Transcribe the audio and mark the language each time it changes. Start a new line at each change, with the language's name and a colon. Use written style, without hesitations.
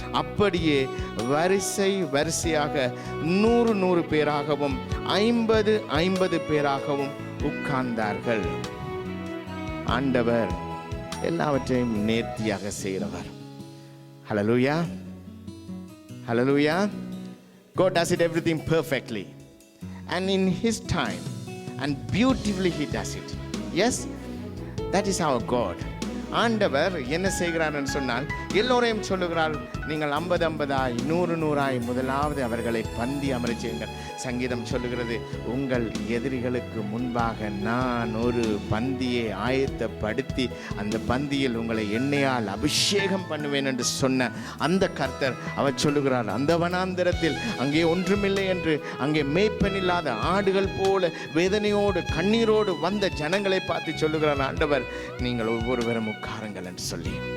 Tamil: அப்படியே வரிசையாக 100 பேராகவும் 50 பேராகவும் உட்கார்ந்தார்கள். ஆண்டவர் எல்லாவற்றையும் நேர்த்தியாக செய்கிறவர். ஹல்லேலூயா, ஹல்லேலூயா.
English: God does it everything perfectly and in his time and beautifully he does it. Yes, that is our God.
Tamil: ஆண்டவர் என்ன செய்கிறார் என்று சொன்னால், எல்லோரையும் சொல்லுகிறார், நீங்கள் 50-50 100-100 முதலாவது அவர்களை பந்தி அமர செய்யுங்கள். சங்கீதம் சொல்லுகிறது, உங்கள் எதிரிகளுக்கு முன்பாக நான் ஒரு பந்தியை ஆயத்தப்படுத்தி அந்த பந்தியில் உங்களை எண்ணெயால் அபிஷேகம் பண்ணுவேன் என்று சொன்ன அந்த கர்த்தர் அவர் சொல்லுகிறார், அந்த வனாந்தரத்தில் அங்கே ஒன்றுமில்லை என்று அங்கே மேய்ப்பன் இல்லாத ஆடுகள் போல வேதனையோடு கண்ணீரோடு வந்த ஜனங்களை பார்த்து சொல்லுகிறார் ஆண்டவர், நீங்கள் ஒவ்வொருவரும் உட்காருங்கள் என்று சொல்லி.